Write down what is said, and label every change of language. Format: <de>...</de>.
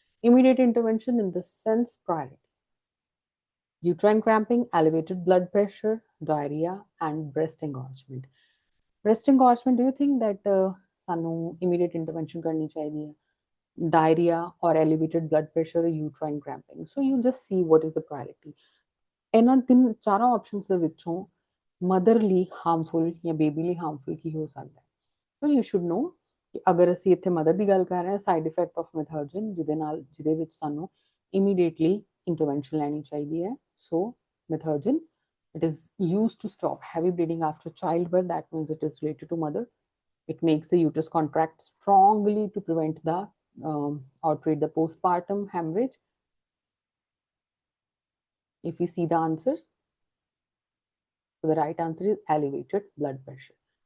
<en>Immediate intervention in the sense priority. Uterine cramping, elevated blood pressure, diarrhea, and breast engorgement. Breast engorgement, do you think that</en> <pa>ਸਾਨੂੰ</pa> <en>immediate intervention</en> <pa>ਕਰਨੀ ਚਾਹੀਦੀ ਹੈ?</pa> <en>Diarrhea or elevated blood pressure or uterine cramping. So you just see what is the priority.</en> <pa>ਇਹਨਾਂ ਤਿੰਨ ਚਾਰਾਂ options ਦੇ ਵਿੱਚੋਂ mother ਲਈ ਹਾਰਮਫੁਲ ਜਾਂ ਬੇਬੀ ਲਈ ਹਾਰਮਫੁਲ ਕੀ ਹੋ ਸਕਦਾ ਹੈ?</pa> <en>So you should know</en> <pa>ਕਿ ਅਗਰ ਅਸੀਂ ਇੱਥੇ ਮਦਰ ਦੀ ਗੱਲ ਕਰ ਰਹੇ ਹਾਂ, ਸਾਈਡ ਇਫੈਕਟ ਆਫ ਮੈਥਰਜਨ ਜਿਹਦੇ ਵਿੱਚ ਸਾਨੂੰ</pa> <en>immediately intervention</en> <pa>ਲੈਣੀ ਚਾਹੀਦੀ ਹੈ.</pa> <en>So Methergine, it is used to stop heavy bleeding after childbirth. That means it is related to mother. It makes the uterus contract strongly to prevent the or treat the postpartum hemorrhage. If we see the answers, so the right answer is elevated blood pressure.</en>